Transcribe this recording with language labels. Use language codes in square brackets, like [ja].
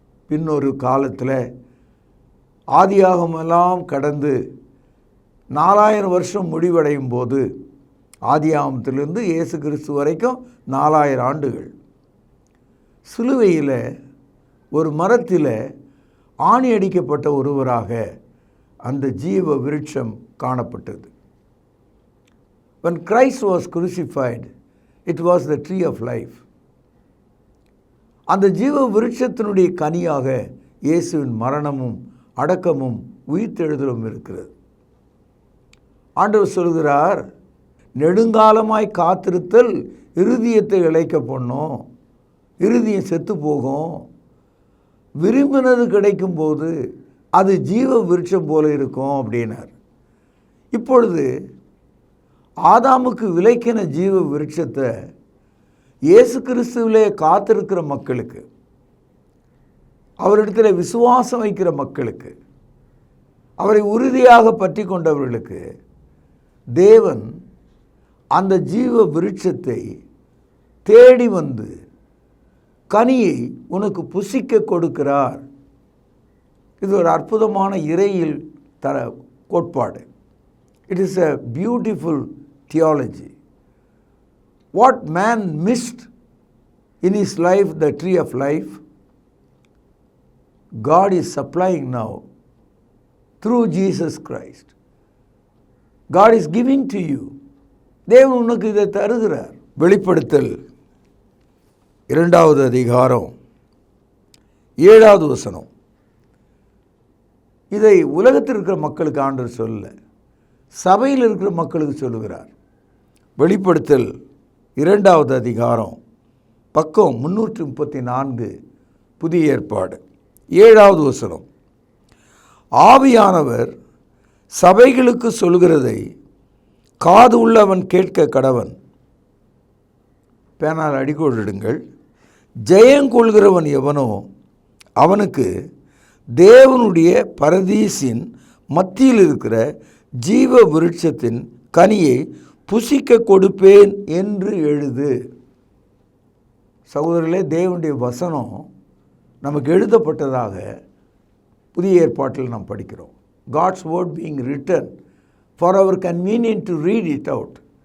[ta] பின்னொரு காலத்தில் ஆதியாகமெல்லாம் கடந்து 4000 வருஷம் முடிவடையும் போது, ஆதியாகமத்திலிருந்து இயேசு கிறிஸ்து வரைக்கும் 4000 ஆண்டுகள், சிலுவையில் ஒரு மரத்தில் ஆணி அடிக்கப்பட்ட ஒருவராக அந்த ஜீவ விருட்சம் காணப்பட்டது. [en] When Christ was crucified, it was the tree of life. [ta] அந்த ஜீவ விருட்சத்தினுடைய கனியாக இயேசுவின் மரணமும் அடக்கமும் உயிர்த்தெழுதலும் இருக்கிறது. ஆண்டவர் சொல்கிறார், நெடுங்காலமாய் காத்திருத்தல் இருதயத்தை இளைக்க பண்ணும், இருதயம் செத்து போகும். விரும்பினது கிடைக்கும்போது அது ஜீவ விருட்சம் போல இருக்கும் அப்படின்னார். இப்பொழுது ஆதாமுக்கு விலைக்கின ஜீவ விருட்சத்தை இயேசு கிறிஸ்துவிலே காத்திருக்கிற மக்களுக்கு, அவரிடத்தில் விசுவாசம் வைக்கிற மக்களுக்கு, அவரை உறுதியாக பற்றி கொண்டவர்களுக்கு தேவன் அந்த ஜீவ விருட்சத்தை தேடி வந்து கனியை உனக்கு புசிக்க கொடுக்கிறார். இது ஒரு அற்புதமான இறையில் தர கோட்பாடு. [en] It is a beautiful theology. What man missed in his life, the tree of life, God is supplying now through Jesus Christ. God is giving to you. [ta] தேவன் உனக்கு இதை தருகிறார். வெளிப்படுத்தல் 2வது அதிகாரம் 7வது வசனம். இதை உலகத்தில் இருக்கிற மக்களுக்கு ஆண்டவர் சொல்ல, சபையில் இருக்கிற மக்களுக்கு சொல்லுகிறார். வெளிப்படுத்தல் 2வது அதிகாரம் பக்கம் 334 புதிய ஏற்பாடு 7வது வசனம். ஆவியானவர் சபைகளுக்கு சொல்கிறதை காது உள்ளவன் கேட்க கடவன். பேனால் அடிக்கோடிடுங்கள். ஜெயங்கொள்கிறவன் எவனோ அவனுக்கு தேவனுடைய பரதீசின் மத்தியில் இருக்கிற ஜீவ விருட்சத்தின் கனியை புசிக்க கொடுப்பேன் என்று எழுது. சகோதரர்களே, தேவனுடைய வசனம் நமக்கு எழுதப்பட்டதாக புதிய ஏற்பாட்டில் நாம் படிக்கிறோம். [en] God's word being written for our convenience to read it out.